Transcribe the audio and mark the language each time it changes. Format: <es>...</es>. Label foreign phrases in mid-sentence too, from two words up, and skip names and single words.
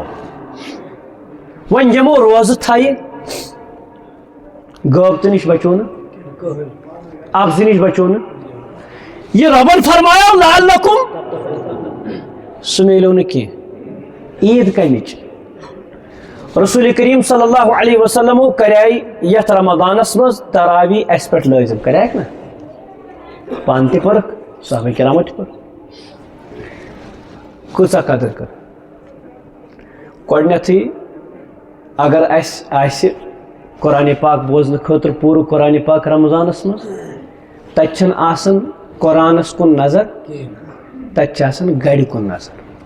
<ks>وۄنۍ یِمو روزٕ تھایہِ, غٲبتہٕ نِش بچو نہٕ, افزٕ نِش بچو نہٕ. یہ ربن فرمایا لعلکم, سُہ میلیو نہٕ کینٛہہ. عید کمِچ؟ رسول کریم</ks> <ar>صلی اللہ علیہ وسلم</ar> <ks>کریے یتھ رمضانس منٛز تراوی اسہِ پٮ۪ٹھ لٲزم, کریکھ نا, پانہٕ تہِ پٔرٕکھ, صحابہ کرامو تہِ پٔر. کۭژاہ قدر کٔر. گۄڈنیتھٕے اگر اسہِ آسہِ قرآنِ پاک بوزنہٕ خٲطرٕ پوٗرٕ قرآنِ پاک رمضانس منٛز, تتچن آسن قرآنس کن نظر تتچ آسن گڑِ کن نظر</ks>